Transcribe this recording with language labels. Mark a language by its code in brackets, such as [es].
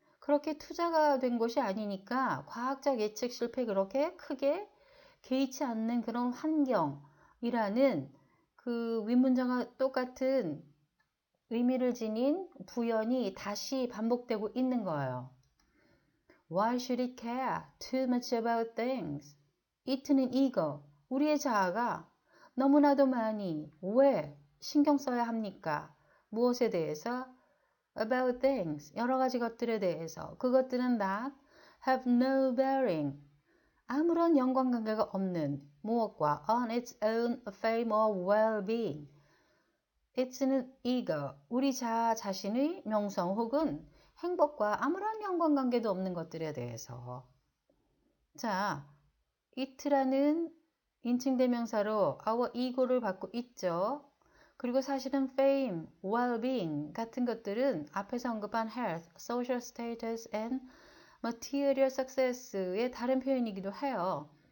[ko] 그렇게 투자가 된 것이 아니니까 과학적 예측 실패 그렇게 크게 개의치 않는 그런 환경이라는 그 윗문장과 똑같은 의미를 지닌 부연이 다시 반복되고 있는 거예요. [en] Why should it care too much about things? [ko] it는 이거, 우리의 자아가 너무나도 많이 왜 신경 써야 합니까? 무엇에 대해서? [en] About things, [ko] 여러 가지 것들에 대해서. 그것들은 [en] that have no bearing, [ko] 아무런 연관관계가 없는 무엇과 [en] on its own fame or well-being. [ko] it는 이거, 우리 자아 자신의 명성 혹은 행복과 아무런 연관관계도 없는 것들에 대해서. 자, it라는 인칭대명사로 our ego를 받고 있죠. 그리고 사실은 fame, well-being 같은 것들은 앞에서 언급한 [en] health, social status and material success [ko] 의 다른 표현이기도 해요.